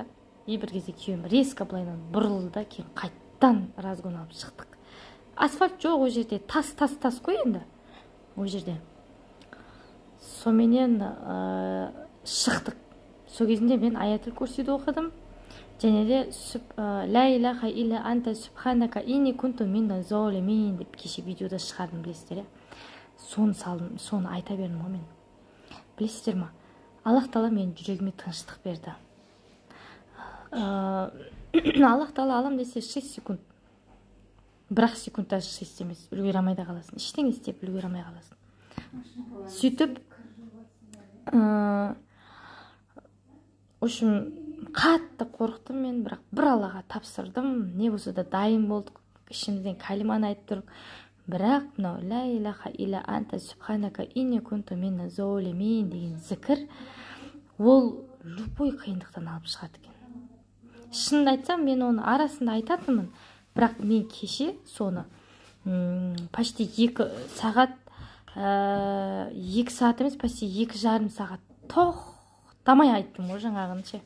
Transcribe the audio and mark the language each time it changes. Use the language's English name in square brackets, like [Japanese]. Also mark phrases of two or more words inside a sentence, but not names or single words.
[Kazakh] Бір кезде күйеуім резко былайынан бұрылды да, кейін қайттан разгон алып шықтық. Асфальт жоқ ол жерде, тас қой енді ол жерде. Сонымен шықтық. Сол кезінде мен аятул курсиді оқыдым. Және де [Arabic] لا إله إلا أنت سبحانك إني كنت من الظالمين [Kazakh] деп кеше видеода шығардым, білесіздер. Соны айта бердім ғой мен. Білесіздер ма? Аллах Тағала менің жүрегіме тыныштық берді. Аллах Тағала алам десе 6 секунд. Бірақ секунд даже 6 емес. Үлгере алмай да қаласың. Ештеңе істеп үлгере алмай қаласың. Сөйтіп, қатты қорықтым мен, бірақ бір Аллаға тапсырдым. Не болса да дайын болдық. Ішімізден кәлиманы айтып тұрып. Бірақ мынау [Arabic] لا إله إلا أنت سبحانك إني كنت من الظالمين [Kazakh] деген зікір, ол любой қиындықтан алып шығады екен. Шынын айтсам, мен оны арасында айтатынмын, бірақ мен кеше соны почти 2 сағат, 2 сағат емес, почти 2,5 сағат тоқтамай айттым ғой жаңағынше.